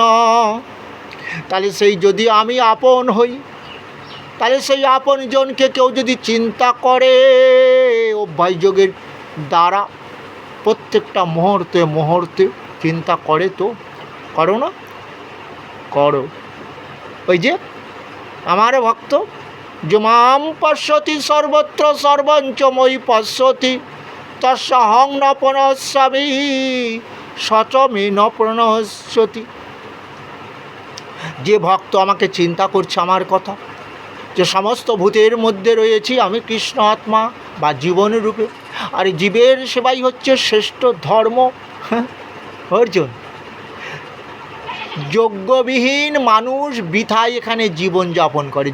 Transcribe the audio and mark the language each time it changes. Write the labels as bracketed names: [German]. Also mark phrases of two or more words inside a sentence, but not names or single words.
[Bangla] তাহলে সেই যদি আমি আপন হই, তাহলে সেই আপনজনকে কেউ যদি চিন্তা করে অভ্যাস যোগের দ্বারা, প্রত্যেকটা মুহূর্তে মুহূর্তে চিন্তা করে, তো করো না? করো। ওই যে আমার ভক্ত, [Sanskrit] যে মাম পশ্যতি সর্বত্র সর্বঞ্চ মই পশ্যতি তস্যহং ন প্রণশ্যামি সচ মে ন প্রণশ্যতি। [Bangla] যে ভক্ত আমাকে চিন্তা করছে আমার কথা, যে সমস্ত ভূতের মধ্যে রয়েছি আমি কৃষ্ণ আত্মা বা জীবন রূপে, আর জীবের সেবাই হচ্ছে শ্রেষ্ঠ ধর্ম। অর্জুন, যজ্ঞবিহীন মানুষ বৃথায় এখানে জীবনযাপন করে।